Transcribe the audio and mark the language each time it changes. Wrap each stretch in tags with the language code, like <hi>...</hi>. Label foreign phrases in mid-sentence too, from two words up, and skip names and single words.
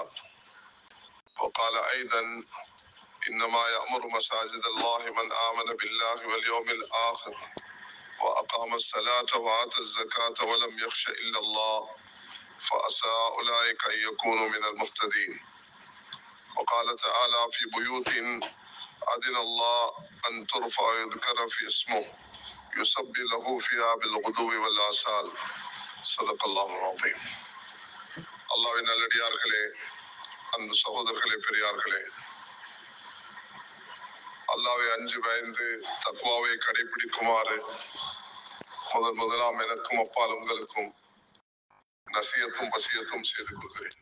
<ar>وقال أيضا إنما يأمر مساجد الله من آمن بالله واليوم الآخر وأقام الصلاة وآتى الزكاة ولم يخش إلا الله فعسى أولئك أن يكونوا من المهتدين. وقال تعالى في بيوت أذن الله أن ترفع ويذكر في اسمه يسبح له فيها بالغدو والآصال. صدق الله العظيم.</ar> <ta>அல்லாஹ்வின் நல்லடியார்களே, அன்பு சகோதரர்களே, பெரியார்களே, அல்லாஹ்வை அஞ்சு பயந்து தக்வாவை கடைபிடிக்குமாறு முதலாம் எனக்கும் அப்பால் உங்களுக்கும் நசியத்தும் வசியத்தும் செய்து கொள்கிறேன்.</ta>